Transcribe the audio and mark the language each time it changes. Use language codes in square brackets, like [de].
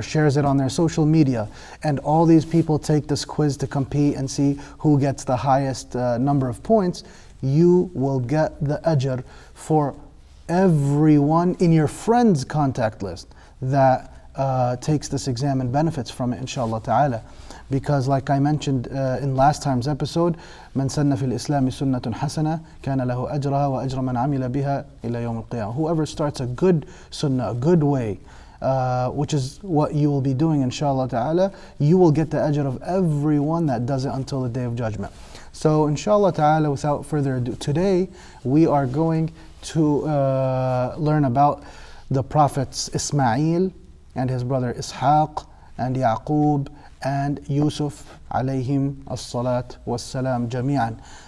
[en] Or shares it on their social media, and all these people take this quiz to compete and see who gets the highest number of points. You will get the ajr for everyone in your friend's contact list that takes this exam and benefits from it, inshallah ta'ala. Because like I mentioned in last time's episode, [ar] من سن في الإسلام سنة حسنة كان له أجرها وأجر من عمل بها إلى يوم القيامة. [en] Whoever starts a good sunnah, a good way, which is what you will be doing, inshallah ta'ala, you will get the ajr of everyone that does it until the Day of Judgment. So inshallah ta'ala, without further ado, today we are going to learn about the prophets Ismail and his brother Ishaq and Yaqub and Yusuf alayhim as-salat was-salam jami'an.